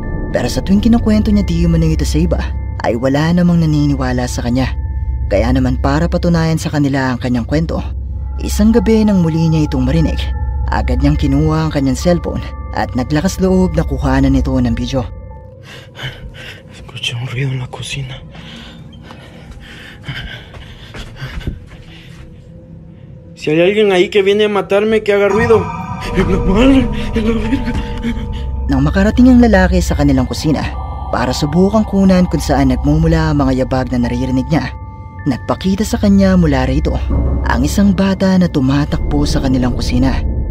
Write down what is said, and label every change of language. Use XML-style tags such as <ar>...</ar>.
<tl>Pero sa tuwing kinukwento niya di manong ito sa iba ay wala namang naniniwala sa kanya. Kaya naman para patunayan sa kanila ang kanyang kwento, isang gabi nang muli niya itong marinig, agad niyang kinuha ang kanyang cellphone at naglakas loob na kuhanan ito ng video.</tl> <es>Escuché un ruido en la cocina. Si hay alguien ahí que viene a matarme, que haga ruido. En la madre, en la verga.</es> <tl>Nang makarating ang lalaki sa kanilang kusina para subukang kunan kung saan nagmumula ang mga yabag na naririnig niya, nagpakita sa kanya mula rito ang isang bata na tumatakbo sa kanilang kusina.</tl>